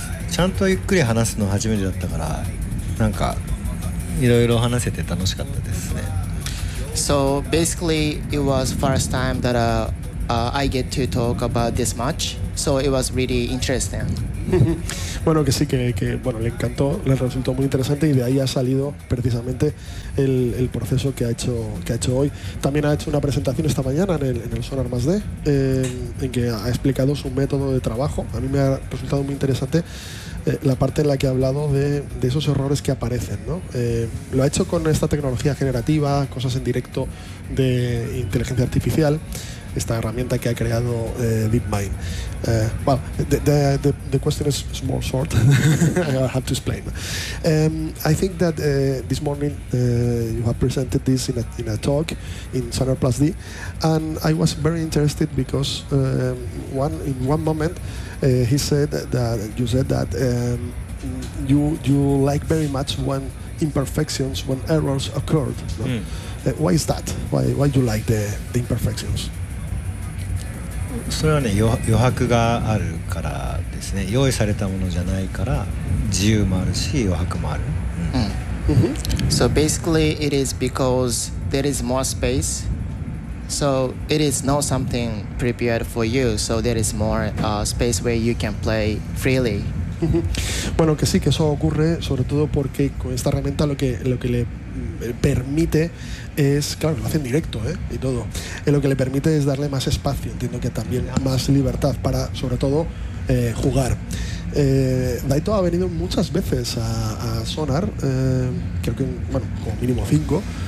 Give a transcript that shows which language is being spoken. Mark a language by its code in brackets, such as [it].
[ja] ちゃんとゆっくり話すの初めてだったから、なんかいろいろ話せて楽しかったですね。 [en] So basically, it was first time that I get to talk about this much. So it was really interesting. [es] Bueno, que sí, que bueno, le encantó, le resultó muy interesante, y de ahí ha salido precisamente el proceso que ha hecho hoy. También ha hecho una presentación esta mañana en el Sonar Más D, en que ha explicado su método de trabajo. A mí me ha resultado muy interesante la parte en la que ha hablado de esos errores que aparecen, ¿no? Lo ha hecho con esta tecnología generativa, cosas en directo de inteligencia artificial, esta herramienta que ha creado DeepMind. [en] Well, the question is more short. I have to explain. I think that this morning you have presented this in a talk in Sonar Plus D, and I was very interested because in one moment he said that you said that you like very much when imperfections, when errors occurred. No? Mm. Why is that? Why you like the imperfections? [ja] それはね、余白があるからですね。用意されたものじゃないから、自由もあるし、余白もある。 Mm. Mm-hmm. [en] So basically, it is because there is more space. So it is not something prepared for you. So there is more space where you can play freely. [es] Bueno, que sí, que eso ocurre, sobre todo porque con esta herramienta lo que le permite es, claro, lo hacen directo, y todo. Lo que le permite es darle más espacio, entiendo que también más libertad para, sobre todo, jugar. Daito ha venido muchas veces a Sonar, creo que, bueno, como mínimo 5.